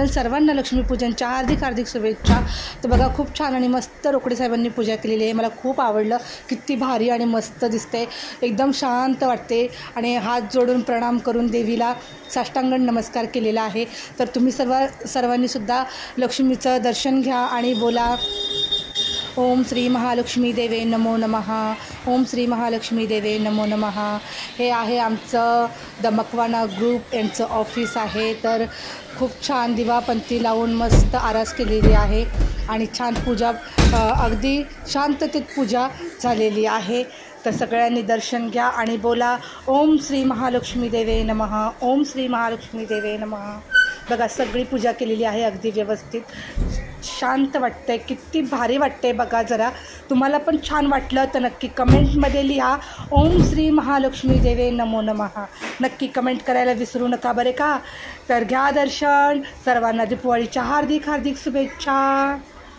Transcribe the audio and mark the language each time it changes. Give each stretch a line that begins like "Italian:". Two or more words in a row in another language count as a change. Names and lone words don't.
Marathi: सर्वांना लक्ष्मीपूजनच्या हार्दिक हार्दिक शुभेच्छा. तर बघा, खूप छान आणि मस्त रोकडे साहेबांनी पूजा केलेली आहे. मला खूप आवडलं. किती भारी आणि मस्त दिसते, एकदम शांत वाटते आणि हात जोडून प्रणाम करून देवीला साष्टांग नमस्कार केलेला आहे. तर तुम्ही सर्वांनी सुद्धा लक्ष्मीचं दर्शन घ्या आणि बोला
Sanskrit: ओम श्री महालक्ष्मी देवे नमो नमः. ओम श्री महालक्ष्मी देवे नमो नमः.
Marathi: हे आहे आमचं दमकवाना ग्रुप यांचं ऑफिस आहे. तर खूप छान दिवापंथी लावून मस्त आरास केलेली आहे आणि छान पूजा, अगदी शांततेत पूजा झालेली आहे. तर सगळ्यांनी दर्शन घ्या आणि बोला
Sanskrit: ओम श्री महालक्ष्मी देवे नमः. ओम श्री महालक्ष्मी देवे नमः.
Marathi: बघा, सगळी पूजा केलेली आहे अगदी व्यवस्थित. शांत वाटतं आहे, किती भारी वाटतं आहे बघा. जरा तुम्हाला पण छान वाटलं तर नक्की कमेंटमध्ये लिहा
Sanskrit: ओम श्री महालक्ष्मी देवे नमो नमः.
Marathi: नक्की कमेंट करायला विसरू नका बरे का. तर घ्या दर्शन. सर्वांना दिवाळीच्या हार्दिक हार्दिक शुभेच्छा.